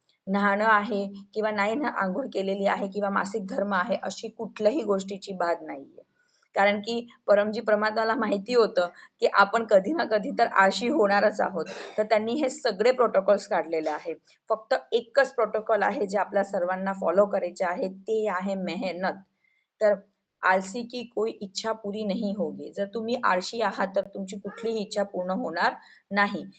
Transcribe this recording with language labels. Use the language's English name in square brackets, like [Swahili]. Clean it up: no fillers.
[Marathi] न्हाणं आहे किंवा नाही ना अंघोळ केलेली आहे किंवा मासिक धर्म आहे अशी कुठल्याही गोष्टीची बाद नाहीये. कारण की परमजी परमात्म्याला माहिती होतं, की आपण कधी ना कधी तर आळशी होणारच आहोत. तर त्यांनी हे सगळे प्रोटोकॉल्स काढलेले आहेत. फक्त एकच प्रोटोकॉल आहे जे आपल्या सर्वांना फॉलो करायचे आहे, ते आहे मेहनत. [Hindi] तर आलसी की कोई इच्छा पूरी नहीं होगी. [Marathi] जर तुम्ही आळशी आहात, तर तुमची कुठलीही इच्छा पूर्ण होणार नाही.